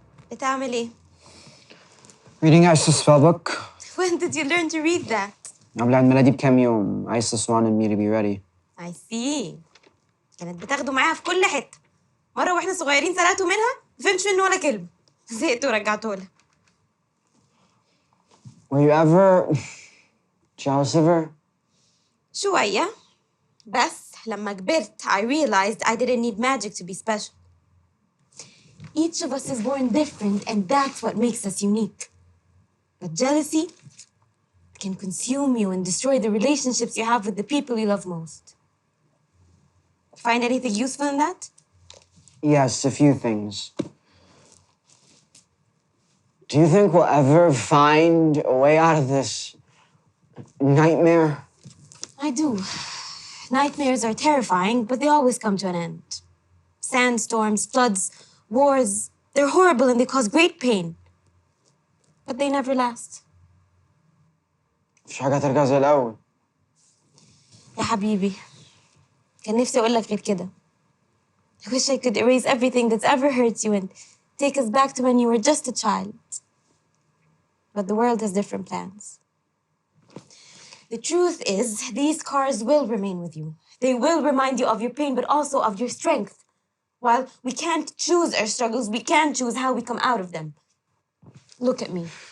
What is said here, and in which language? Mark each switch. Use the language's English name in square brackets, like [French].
[Arabic] بتعمل ايه؟ [English] Reading Isis spellbook. When did you learn to read that? [Arabic] قبل عيد ميلادي بكام يوم. [English] Isis wanted me to be ready. I see. [Arabic] كانت بتاخده معاها في كل حتة. مرة واحنا صغيرين سرقته منها ما فهمتش منه ولا كلمة. زهقت ورجعته لها. [English] Were you ever jealous of her? [Arabic] شوية. بس لما كبرت [English] I realized I didn't need magic to be special. Each of us is born different and that's what makes us unique. But jealousy can consume you and destroy the relationships you have with the people you love most. Find anything useful in that? Yes, a few things. Do you think we'll ever find a way out of this nightmare? I do. Nightmares are terrifying, but they always come to an end. Sandstorms, floods, wars, they're horrible and they cause great pain. But they never last. [Arabic] مش حاجة ترجع زي الأول. يا حبيبي كان نفسي أقول لك غير كده. [English] I wish I could erase everything that's ever hurt you and take us back to when you were just a child. But the world has different plans. The truth is, these scars will remain with you. They will remind you of your pain, but also of your strength. While we can't choose our struggles, we can choose how we come out of them. Look at me.